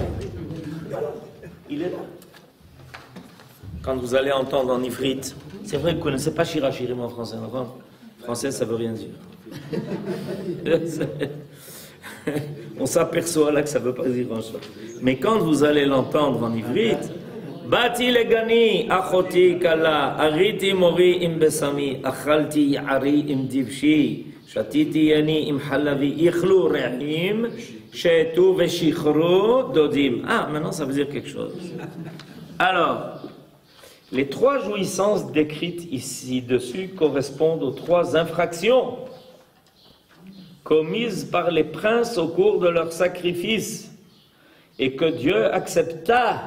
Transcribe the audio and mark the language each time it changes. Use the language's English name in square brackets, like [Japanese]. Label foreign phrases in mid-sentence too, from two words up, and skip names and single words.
[French] Il est là. Quand vous allez entendre en ivrit, c'est vrai que vous ne connaissez pas Shir HaShirim en français. En français, ça ne veut rien dire. On s'aperçoit là que ça ne veut pas dire grand-chose. Mais quand vous allez l'entendre en ivrit, [Hebrew] באתי לגני אחותי כלה אריתי מורי עם בשמי אכלתי יערי עם דבשי שתיתי ייני עם חלבי אכלו רעים שתו ושכרו דודים. [French] Ah, maintenant ça veut dire quelque chose. Alors, les trois jouissances décrites ici-dessus correspondent aux trois infractions commises par les princes au cours de leur sacrifice et que Dieu accepta.